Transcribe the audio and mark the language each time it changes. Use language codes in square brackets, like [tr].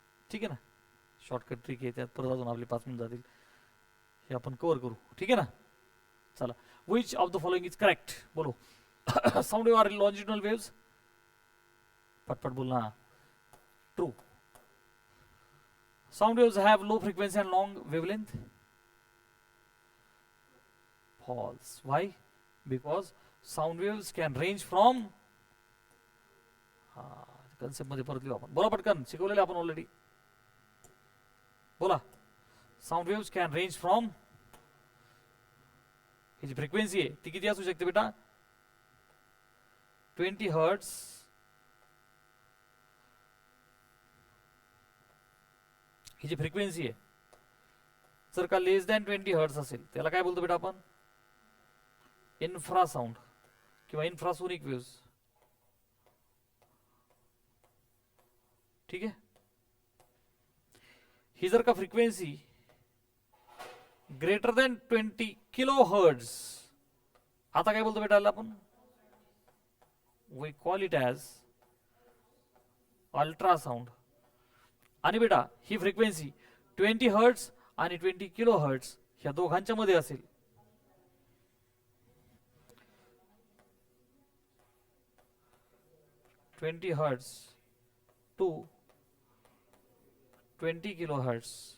[mr] ठीक आहे ना? शॉर्टकट ट्रिक आहे, त्यात परत अजून आपले 5 मिनिट जातील. हे आपण कव्हर करू. ठीक आहे ना? चला. [en] Which of the following is correct? [hi] बोलो. [en] Sound wave are longitudinal waves. [hi] पटपट बोलना. [en] True. Sound waves have low frequency and long wavelength. False. Why? Because sound waves can range from. [mr] Concept मध्ये परत लिहू आपण. बोला पटकन, शिकवलेले आपण ऑलरेडी. बोला. [en] Sound waves can range from. [mr] He G frequency आहे ती किती असू शकते बेटा? [en] 20 hertz. [mr] ही जी फ्रिक्वेन्सी आहे जर का लेस दॅन 20 हर्ट्स असेल त्याला काय बोलतो बेटा आपण? [en] Infrasound किंवा infrasonic waves. [mr] ठीक आहे. ही जर का frequency greater than 20 kilo hertz, आता काय बोलतो बेटा आपण? [en] We call it as ultrasound. [mr] आणि बेटा ही फ्रिक्वेन्सी 20 हर्ट्स आणि 20 किलो हर्ट्स ह्या दोघांच्या मध्ये असेल. [en] Twenty hertz to 20 kilohertz.